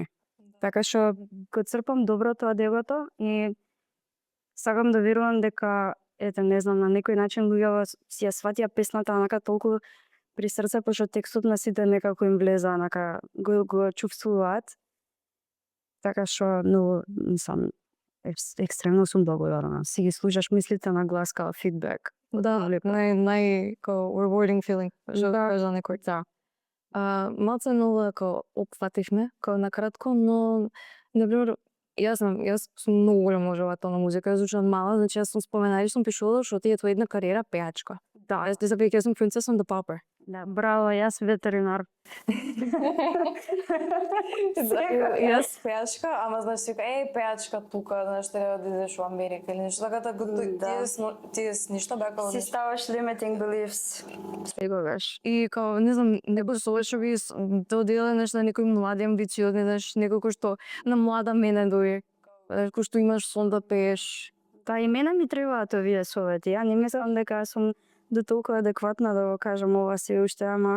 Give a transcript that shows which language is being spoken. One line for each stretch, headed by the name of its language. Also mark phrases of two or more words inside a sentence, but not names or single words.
Macedonian: Така што го црпам доброто од егото и сакам да верувам дека, не знам, на некој начин луѓето си ја сватија песната онака толку при срце, пошто текстот на сите некако им влеза, онака го чувствуваат. Така што, но, мислам, екстремно сум благодарна. Си ги слушаш мислите на глас као фидбек. Да, нај као
English: rewarding feeling,
Macedonian: што кажа некој. Да. Малце ново како опфативме, као накратко, но например јас сум многу голем обожавател на музика, јас звучам мала, значи јас сум споменали, сум пишувала што ти е твоја една кариера пеачка. Да, Јас ти сум Princess on the Pauper. да, браво, јас ветеринар. Јас пеачка, ама знаеш си, пеачка тука, знаеш, треба да идеш во Америка или нешто така, тие ништо беа Си ставаш
English: limiting beliefs.
Macedonian: Секогаш. И као, не знам, некој што би доделе нешто на некој млади амбициозни, знаеш, некој кој што на млада мене дојде, кој што имаш сон да пееш. Та и мене ми требаат овие совети. Ја не мислам дека сум до толку адекватна да го кажам ова се уште, ама